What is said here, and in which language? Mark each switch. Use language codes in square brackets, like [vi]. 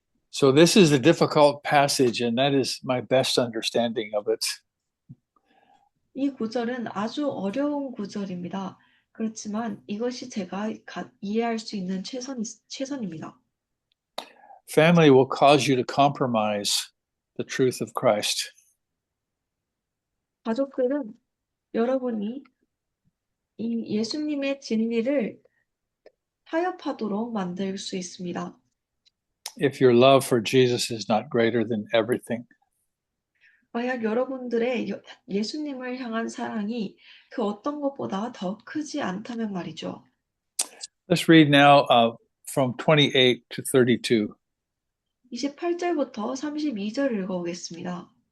[en] So this is a difficult passage, and that is my best understanding of it. [ko] 이 구절은 아주 어려운 구절입니다. 그렇지만 이것이 제가 이해할 수 있는 최선입니다. [en] Family will cause you to compromise the truth of Christ. [ko] 가족들은 여러분이 이 예수님의 진리를 타협하도록 만들 수 있습니다. [en] If your love for Jesus is not greater than everything. [ko] 만약 여러분들의 예수님을 향한 사랑이 그 어떤 것보다 더 크지 않다면 말이죠. [en] Let's read now from 28 to 32. [ko] 28절부터 32절 읽어보겠습니다.